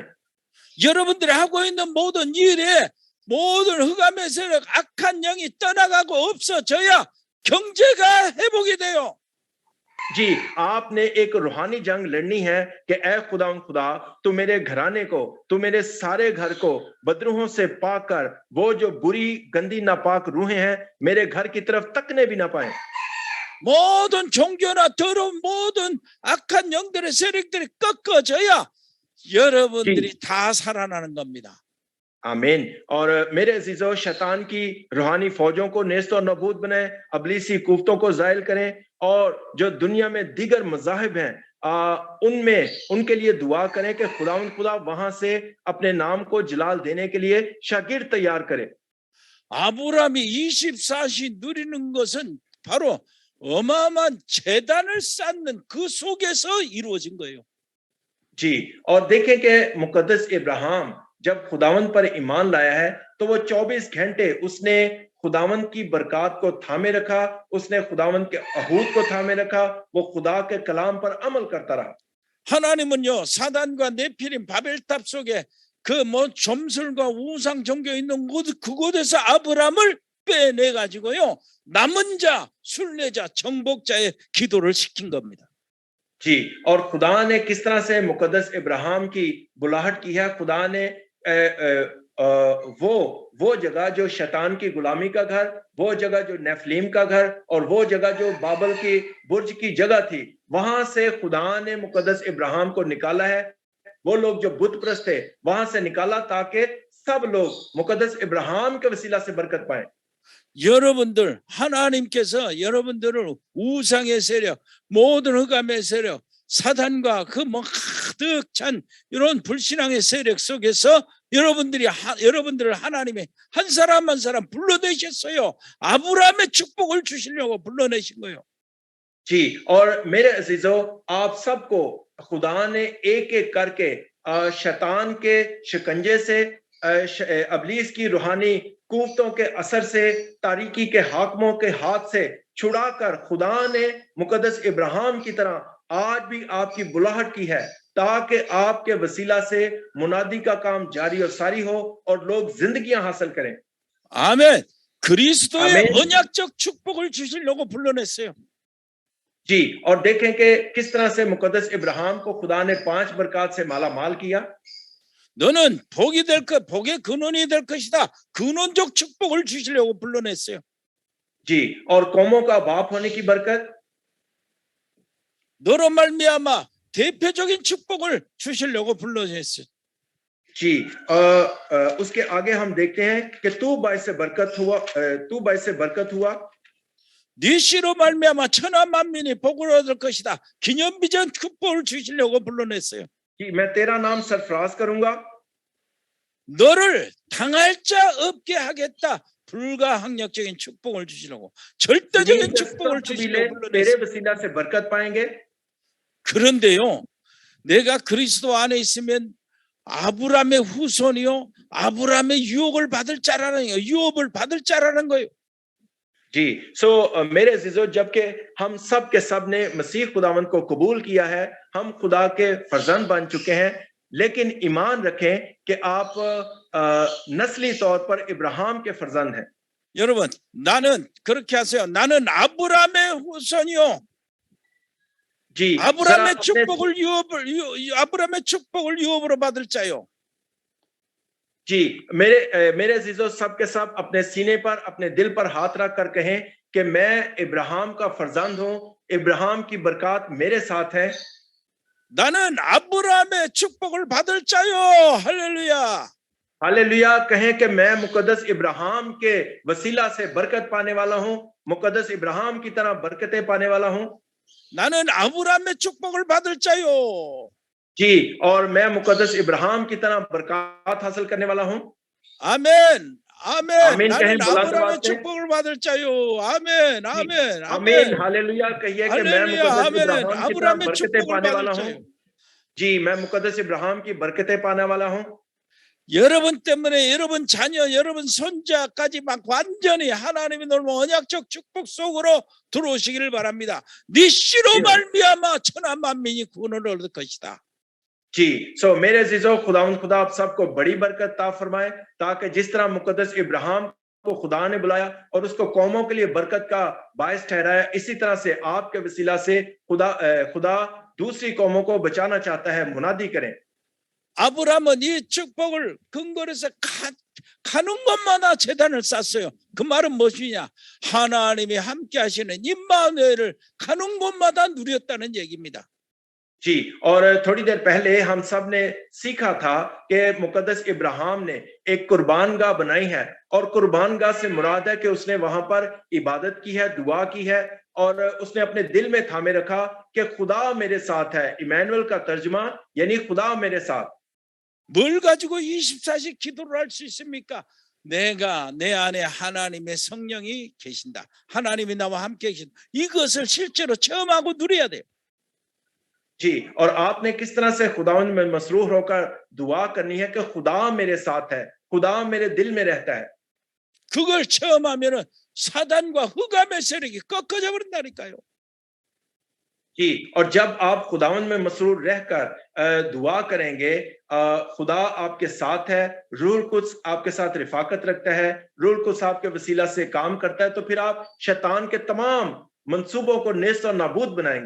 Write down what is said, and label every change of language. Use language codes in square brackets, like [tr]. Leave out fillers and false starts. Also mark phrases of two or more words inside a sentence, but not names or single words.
[ko] 여러분들이 하고 있는 모든 일에 모든 흑암의 세력, 악한 영이 떠나가고 없어져야 경제가 회복이 돼요. [ur] جی، آپ نے ایک روحانی جنگ لڑنی ہے کہ اے خدا، تو میرے گھرانے کو، تو میرے سارے گھر کو بدروحوں سے پاک کر، وہ جو بری گندی ناپاک روحیں ہیں میرے گھر کی طرف تکنے بھی نہ پائے. [ko] 모든 종교나 더러운 모든 악한 영들의 세력들이 꺾어져야 여러분들이 다 살아나는 겁니다. [ur] आमीन। اور میرے عزیزوں، شیطان کی روحانی فوجوں کو نیست اور نابود بنائے، ابلیسی کفتوں کو زائل کریں، اور جو دنیا میں دیگر مذاہب ہیں ان میں ان کے لیے دعا کریں کہ خدا وہاں سے اپنے نام کو جلال دینے کے لیے شاگرد تیار کرے. [ko] 아브라함이 24시 누리는 것은 바로 어마어마한 재단을 쌓는 그 속에서 이루어진 거예요. [ur] جی، اور دیکھیں کہ مقدس ابراہیم جب خداوند پر ایمان لایا ہے تو وہ 24 گھنٹے اس نے خداوند کی برکت کو تھامے رکھا، اس نے خداوند کے عہود کو تھامے رکھا، وہ خدا کے کلام پر عمل کرتا رہا. [ko] 하나님은요, 사단과 네피림 바벨탑 속에 그 뭐 점술과 우상 종교 있는 그곳에서 아브라함을 빼내 가지고요, 남은 자, 순례자, 정복자의 기도를 시킨 겁니다. [ur] جی، اور خدا نے کس طرح سے مقدس ابراہیم کی بلاہٹ کی ہے. خدا نے وہ جگہ جو شیطان کی غلامی کا گھر، وہ جگہ جو نفلیم کا گھر، اور وہ جگہ جو بابل کی برج کی جگہ تھی، وہاں سے خدا نے مقدس ابراہیم کو نکالا ہے. وہ لوگ جو بت پرست تھے وہاں سے نکالا تاکہ سب لوگ مقدس ابراہیم کے وسیلہ سے برکت پائے. [ko] 여러분들, 하나님께서 여러분들을 우상의 세력, 모든 흑암의 세력, 사단과 그 뭐 가득 찬 이런 불신앙의 세력 속에서 여러분들을 하나님이 한 사람 한 사람 불러내셨어요. 아브라함의 축복을 주시려고 불러내신 거예요. [ur] جی، اور میرے عزیزوں، آپ سب کو خدا نے ایک ایک کر کے شیطان کے شکنجے سے، ابلیس کی روحانی کفتوں کے اثر سے، تاریکی کے حاکموں کے ہاتھ سے چھڑا کر خدا نے مقدس ابراہیم کی طرح آج بھی آپ کی بلاہٹ کی ہے تاکہ آپ کے وسیلہ سے منادی کا کام جاری اور ساری ہو اور لوگ زندگیاں حاصل کریں. [ko] 아멘. 그리스도의 아멘. 언약적 축복을 주시려고 불러냈어요. [ur] جی، اور دیکھیں کہ کس طرح سے مقدس ابراہیم کو خدا نے 5 برکت سے مالا مال کیا. [ko] 너는 복이 될 것, 복의 근원이 될 것이다. 근원적 축복을 주시려고 불러냈어요. [ur] جی، اور قوموں کا باپ ہونے کی برکت, [ko] 너로 말미암아 대표적인 축복을 주시려고 불러냈어요. [ur] جی، اس کے آگے ہم دیکھتے ہیں کہ تو باعث سے برکت ہوا. [ko] 네 씨로 말미암아 천하 만민이 복을 얻을 것이다. 기념비전 축복을 주시려고 불러냈어요. [ur] کہ میں تیرا نام سرفراز کروں گا. [ko] 너를 당할 자 없게 하겠다. 불가항력적인 축복을 주시려고, 절대적인 축복을 주시려고 [ur] तेरे [ko] 불러냈어요. [ur] وسیلہ سے برکت پائیں گے. [ko] 그런데요, 내가 그리스도 안에 있으면 아브라함의 후손이요, 아브라함의 유업을 받을 자라는 거예요. [ur] جی، سو میرے عزیزوں، جب کہ ہم سب کے سب نے مسیح خداوند کو قبول کیا ہے، ہم خدا کے فرزند بن چکے ہیں، لیکن ایمان رکھیں کہ آپ نسلی طور پر ابراہیم کے فرزند ہیں. [ko] 여러분, 나는 그렇게 하세요. 나는 아브라함의 후손이요. [ur] जी, [ko] 아브라함의 축복을 유업으로 받을 자요. [ur] جی، میرے عزیزوں، سب کے سب اپنے سینے پر، اپنے دل پر ہاتھ رکھ کر کہیں کہ میں ابراہیم کا فرزند ہوں، ابراہیم کی برکت میرے ساتھ ہے. [ko] 나는 아브라함의 축복을 받을 자요. 할렐루야. [ur] ہالیلویا، کہیں کہ میں مقدس ابراہیم کے وسیلہ سے برکت پانے والا ہوں، مقدس ابراہیم کی طرح برکتیں پانے والا ہوں. [ko] 나는 아브라함의 축복을 받을 자요. [ur] جی، اور میں مقدس ابراہیم کی طرح برکت حاصل کرنے والا ہوں. [ko] 아멘. 아멘. [ur] आमीन [ko] 나는 [ur] کہیں بلند [ko] 아브라함의 [ur] آواز سے. [ko] 축복을 받을 자요. 아멘. [ur] जी, [ko] 아멘. [ur] आमीन, [ko] 아멘. [ur] ہالیلویا کہیے کہ میں [ko] 할렐루야. [ur] मुकद्दस [ko] 아멘. [ur] ابراہیم کی طرح [ko] 아브라함의 [ur] बरकतें [ko] 축복을 [ur] पाने [ko] 받을 [ur] والا ہوں. [ko] 자요. [ur] جی، میں مقدس ابراہیم کی برکتیں پانے والا ہوں. [ko] 여러분 때문에 여러분 자녀, 여러분 손자까지 막 완전히 하나님이 놀면 언약적 축복 속으로 들어오시기를 바랍니다. 네 씨로 말미암아 천하 만민이 구원을 얻을 것이다. [ur] جی، سو میرے عزیزوں، خدا آپ سب کو بڑی برکت تا فرمائے، تاکہ جس طرح مقدس ابراہیم کو خدا نے بلایا اور اس کو قوموں کے لیے برکت کا باعث ٹھہرایا، اسی طرح سے آپ کے وسیلہ سے خدا دوسری قوموں کو بچانا چاہتا ہے. منادی کریں. [ko] 아브라함은 이 축복을 근거로 해서 가는 곳마다 제단을 쌓았어요. 그 말은 무엇이냐? 하나님이 함께 하시는 임마누엘을 가는 곳마다 누렸다는 얘기입니다. [ur] جی، اور تھوڑی دیر پہلے ہم سب نے سیکھا تھا کہ مقدس ابراہیم نے ایک قربان گاہ بنائی ہے، اور قربان گاہ سے مراد ہے کہ اس نے وہاں پر عبادت کی ہے، دعا کی ہے، اور اس نے اپنے دل میں تھامے رکھا کہ خدا میرے ساتھ ہے. ایمینوئل کا ترجمہ یعنی خدا میرے ساتھ. [ko] 뭘 가지고 24시 기도를 할 수 있습니까? 내가 내 안에 하나님의 성령이 계신다. 하나님이 나와 함께 계신다. 이것을 실제로 체험하고 누려야 돼요. [ur] جی، اور آپ نے کس طرح سے خداوند میں مصروف ہو کر دعا کرنی ہے کہ خدا میرے ساتھ ہے، خدا میرے دل میں رہتا ہے. [ko] 그걸 체험하면은 사단과 흑암의 세력이 꺾어져 버린다니까요. [ur] جی، اور جب آپ خداوند میں مسرور رہ کر دعا کریں گے، خدا آپ کے ساتھ ہے، روح قدس آپ کے ساتھ رفاقت رکھتا ہے، روح قدس آپ کے وسیلہ سے کام کرتا ہے، تو پھر آپ شیطان کے تمام منصوبوں کو نیست اور نابود بنائیں گے.